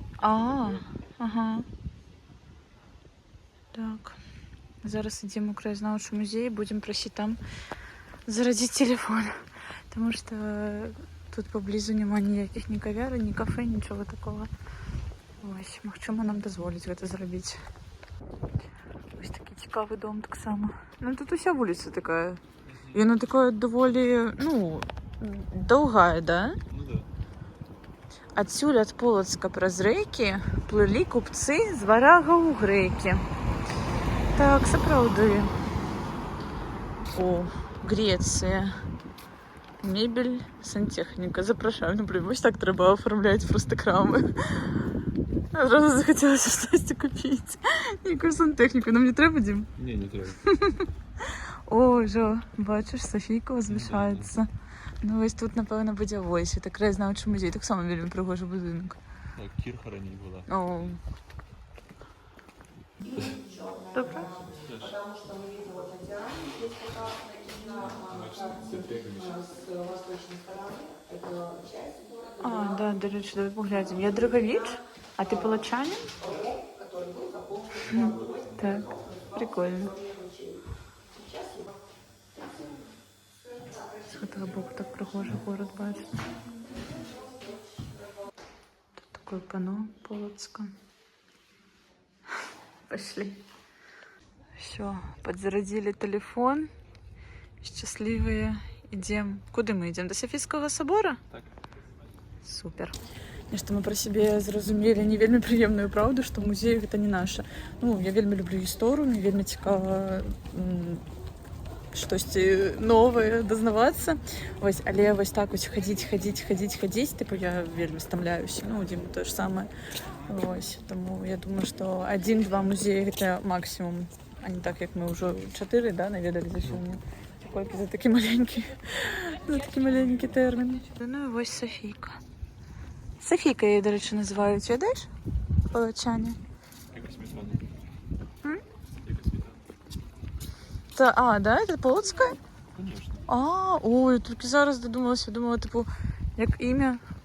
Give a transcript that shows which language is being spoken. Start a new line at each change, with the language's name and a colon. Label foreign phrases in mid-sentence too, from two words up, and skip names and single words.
Ukrainian: Ага. Так. Зараз йдемо у краєзнавчий музей, будемо просити там зарядити телефон. Тому що тут поблизу нема ніяких ні кав'ярень, ні кафе, нічого такого. Ось,
Belarusian: магчыма нам дазволіць гэта зрабіць.
Ukrainian: Ось такі цікавий дом так само. Ну тут уся вулиця така. І вона така доволі, ну, довга, да? Ну да.
Belarusian: Адсюль ад Полацка праз рэкі плылі купцы з варага ў грэкі. Так, сапраўды. О, Греція. Мебель, сантехніка. Запрашаю. Ну, блин, вось так трэба оформляць просто крамы.
Ukrainian: Одразу захотілося щось купити. Якусь сантехніку. Нам не треба, Дім? Ні, не треба. О, жо, бачиш, Софійка возвишається. Ну, ось тут, напевно, буде ось. Це краєзнавчий музей. Так само вельми пригожий будинок. Так, Кірха раніше була. О. Добре.
Russian: Потому что мы видим вот океан, здесь показано именно с восточной стороны. Это часть города. А, да,
Ukrainian: до речі, давай поглянемо. Я Драговіч, а ти Палачанин?
Russian: Который был заполнен.
Ukrainian: Так, прикольно. З этого боку так пригожий город, бачиш.
Russian: Тут такое панно Полоцка. Пошли. Все, подзарядили телефон. Счастливые. Идем. Куда мы идем? До Софийского собора? Так. Супер.
Belarusian: Нешта мы про себе зразумелі не вельмі прыемную праўду, што музей гэта не наша. Ну, я вельмі люблю гісторыю, мне вельмі цікава штосьці новае дазнавацца. Вось, але вось так вось хадзіць, типу я вельмі стамляюся. Ну, Діму тое ж самае. Вось, тому я думаю, што 1-2 музеі гэта максімум, а не так, як мы ўжо 4, да, наведалі за сёння. Колькі за такі маленькі тэрмін. Ну і вось Софійка.
Ukrainian: Софійка її, до речі, називають, ведаєш? Полочані. Яка сметана? М? Яка сметана? Та, а, да? Це Полоцька?
Russian: Конечно.
Ukrainian: А, ой, тільки зараз додумалася. Думала, типу, як ім'я.